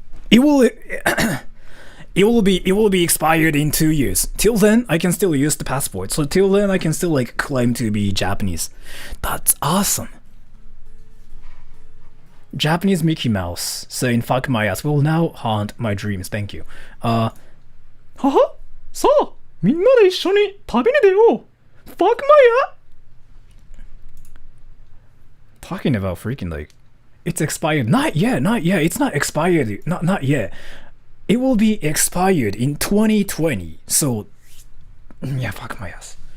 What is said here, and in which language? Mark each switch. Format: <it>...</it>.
<en>It will it will be expired in 2 years. Till then, I can still use the passport. So till then, I can still like claim to be Japanese. That's awesome. Japanese Mickey Mouse saying "fuck my ass" will now haunt my dreams. Thank you.</en> <ja>ははさあみんなで一緒に旅に出よう</ja> <en>Fuck my ass. Talking about freaking like it's expired. Not yet. It's not expired. Not yet. It will be expired in 2020. So yeah, fuck my ass.</en>